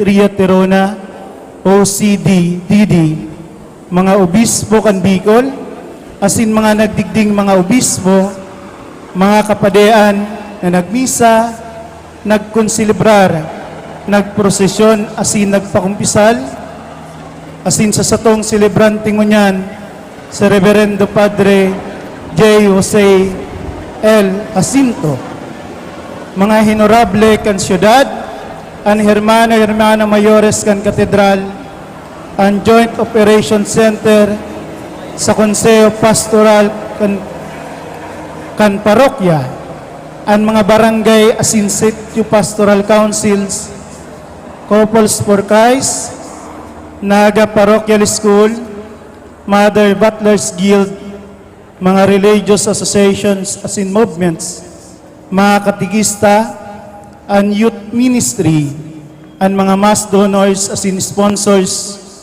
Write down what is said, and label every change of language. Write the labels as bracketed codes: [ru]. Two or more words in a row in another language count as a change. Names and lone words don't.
[bik] Ria Terona, OCD, DD, mga obispo kan Bicol, asin mga nagdigding mga obispo, mga kapadean na nagmisa, nagkonsilibrar, nagprosesyon, asin nagpakumpisal, asin sa satong celebrante ngunyan, sa Reverendo Padre J. Jose L. Jacinto, mga honorable kan syudad, ang hermana mayores kan katedral, ang Joint Operation Center sa Konseyo Pastoral kan parokya, ang mga barangay asin CEPPIO Pastoral Councils, Couples for Christ, Naga Parochial School, Mother Butlers Guild, mga [en] religious associations [bik] asin movements, mga katigista, ang [en] youth ministry, [bik] ang mga [en] mass donors [bik] asin sponsors,